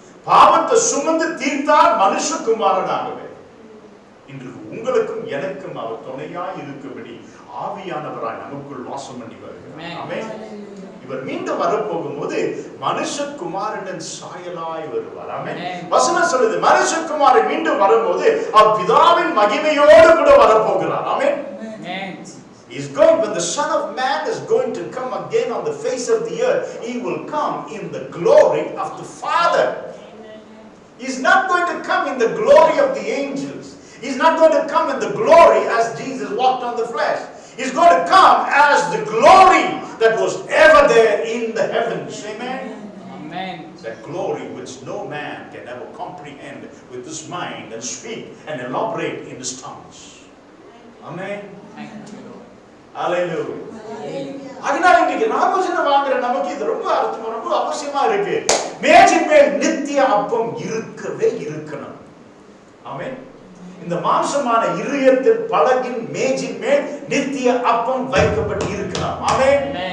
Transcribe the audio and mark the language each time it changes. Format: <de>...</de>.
<ta>பாவத்தை சுமந்து தீர்த்தார் மனுஷகுமாரனாகவே. இன்று உங்களுக்கும் எனக்கும் அவர் துணையாய் இருக்கும்படி ஆவியானவராய் நமக்குள் வாசம் பண்ணி வருகிறார். ஆமென். இவர் மீண்டும் வரப்போகும்போது மனுஷகுமாரனின் சாயலாய் வருவார். ஆமென். வசனம் சொல்லுது, மனுஷகுமாரன் மீண்டும் வரும்போது அவர் பிதாவின் மகிமையோடு கூட வரப்போகிறார். ஆமென்.</ta> <en>He is going, when the Son of Man is going to come again on the face of the earth, he will come in the glory of the Father. He is not going to come in the glory of the angels. He is not going to come in the glory as Jesus walked on the flesh. He's going to come as the glory that was ever there in the heavens. Amen. Amen. That glory which no man can ever comprehend with his mind and speak and elaborate in his tongues. Amen. Thank you. Hallelujah.</en> <ta>அதனால இன்னைக்கு நாமஜன வாங்குற நமக்கு இது ரொம்ப அர்த்தம், ரொம்ப அவசியமா இருக்கு. மேஜின் மேல் நித்திய அப்பம் இருக்கவே இருக்கணும். ஆமென். இந்த மாம்சமான இருதயத்தின் பலகின் மேஜின் மேல் நித்திய அப்பம் வைக்கப்பட்டு இருக்கிறார். ஆமென்.</ta>